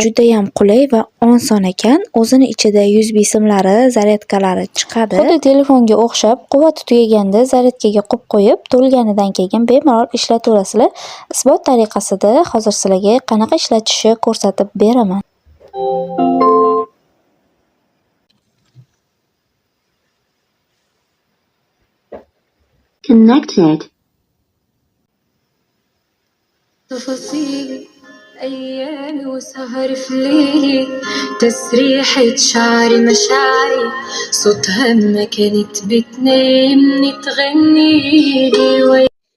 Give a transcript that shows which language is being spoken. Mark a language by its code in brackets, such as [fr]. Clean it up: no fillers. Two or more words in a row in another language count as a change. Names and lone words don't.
[uz] Juda ham qulay va oson ekan. O'zini ichida USB simlari, zaryadkalari chiqadi. Xuddi telefonga o'xshab, quvvati tugaganda zaryadkaga qo'yib, to'lganidan keyin bemalol ishlataverasizlar. Isbot tariqasida hozir sizlarga qanaqa ishlatishni ko'rsatib beraman. Connected. [ar] تفاصيلي أيامي وسهر في ليلي تسريحة شعري مشاعري صوتها ما كانت بتنامني تغنيلي